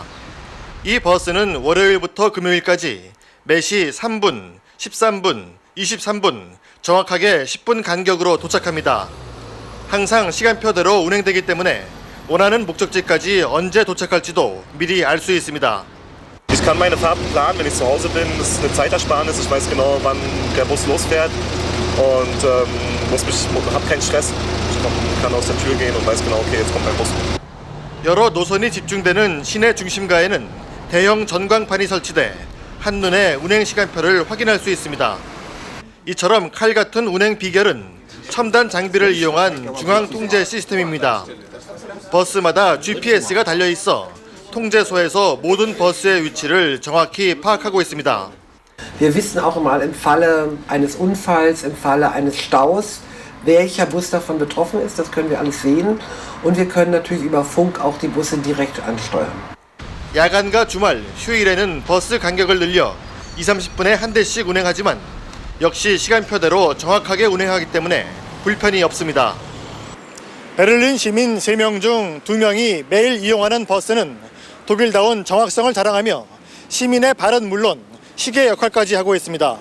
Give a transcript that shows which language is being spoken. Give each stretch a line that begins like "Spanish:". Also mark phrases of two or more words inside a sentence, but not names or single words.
Korean: 이 버스는 월요일부터 금요일까지 매시 3분, 13분, 23분, 정확하게 10분 간격으로 도착합니다. 항상 시간표대로 운행되기 때문에 원하는 목적지까지 언제 도착할지도 미리 알 수 있습니다.
German: Ich kann meine Fahrten planen, wenn ich zu Hause bin. Das ist eine Zeitersparnis. Ich weiß genau, wann der Bus losfährt und habe keinen Stress. Ich kann aus der Tür gehen und weiß genau, okay, jetzt kommt mein Bus.
Korean: 여러 노선이 집중되는 시내 중심가에는 대형 전광판이 설치돼 한눈에 운행 시간표를 확인할 수 있습니다. 이처럼 칼 같은 운행 비결은 첨단 장비를 이용한 중앙 통제 시스템입니다. 버스마다 GPS가 달려 있어 통제소에서 모든 버스의 위치를 정확히 파악하고 있습니다.
German: Wir wissen auch mal im Falle eines Unfalls, im Falle eines Staus, welcher Bus davon betroffen ist. Das können wir alles sehen. Und wir können natürlich über Funk auch die Busse direkt ansteuern.
Korean: 야간과 주말, 휴일에는 버스 간격을 늘려 20-30분에 한 대씩 운행하지만 역시 시간표대로 정확하게 운행하기 때문에 불편이 없습니다. 베를린 시민 3명 중 2명이 매일 이용하는 버스는 독일다운 정확성을 자랑하며 시민의 발은 물론 시계 역할까지 하고 있습니다.